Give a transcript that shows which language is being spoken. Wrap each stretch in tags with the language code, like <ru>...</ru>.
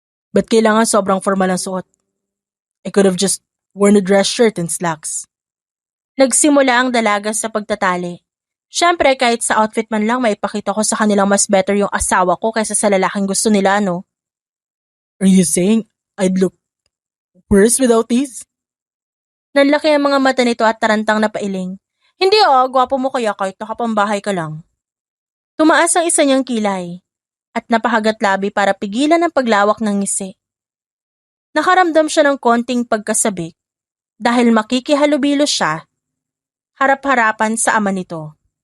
<tl>Ba't kailangan sobrang formal ang suot?</tl> <en>I could have just worn a dress shirt and slacks.</en> <tl>Nagsimula ang dalaga sa pagtatali. Siyempre, kahit sa outfit man lang, maipakita ko sa kanilang mas better yung asawa ko kaysa sa lalaking gusto nila, no?</tl> <en>Are you saying I'd look worse without these?</en> <tl>Nanlaki ang mga mata nito at tarantang na pailing. Hindi gwapo mo kaya kahit nakapambahay ka lang. Tumaas ang isa niyang kilay at napahagat labi para pigilan ang paglawak ng ngisi. Nakaramdam siya ng konting pagkasabik dahil makikihalubilo siya harap-harapan sa ama nito.</tl>